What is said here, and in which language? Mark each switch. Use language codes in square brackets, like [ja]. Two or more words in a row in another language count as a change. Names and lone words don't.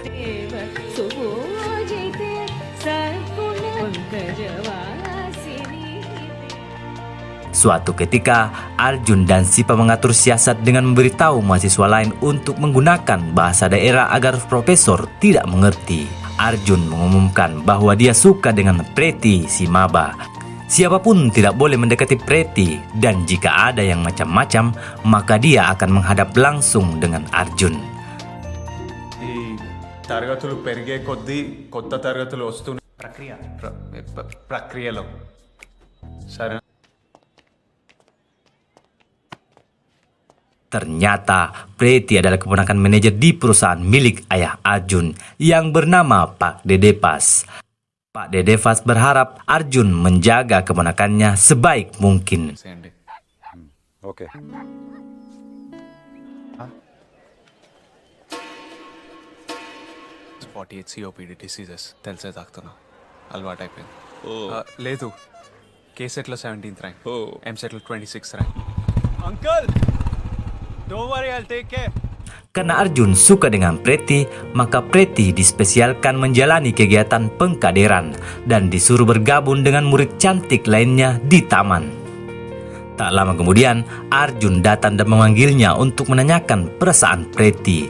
[id] Suatu ketika, Arjun dan Sipa mengatur siasat dengan memberitahu mahasiswa lain untuk menggunakan bahasa daerah agar profesor tidak mengerti. Arjun mengumumkan bahwa dia suka dengan Pretty si maba. Siapapun tidak boleh mendekati Pretty dan jika ada yang macam-macam, maka dia akan menghadap langsung dengan Arjun. [te] ఈ తరగతులు పెరిగే కొద్దీ కొత్త తరగతులు వస్తున్న ప్రక్రియలో సరే. [id] Ternyata Pretty adalah keponakan manajer di perusahaan milik ayah Arjun yang bernama Pak Dedepas. Pak Dedepas berharap Arjun menjaga keponakannya sebaik mungkin. [te] ఓకే 48 [en] COPD diseases [te] తెలిసే తాగుతున్నా, అలవాటు అయిపోయింది. లేదు, కేసెట్లో 17th ర్యాంక్, ఎంసెట్లో 26th ర్యాంక్. [en] Uncle! Don't worry, I'll take care. [id] Karena Arjun suka dengan Preti, maka Preti dispesialkan menjalani kegiatan pengkaderan dan disuruh bergabung dengan murid cantik lainnya di taman. Tak lama kemudian, Arjun datang dan memanggilnya untuk menanyakan perasaan Preti.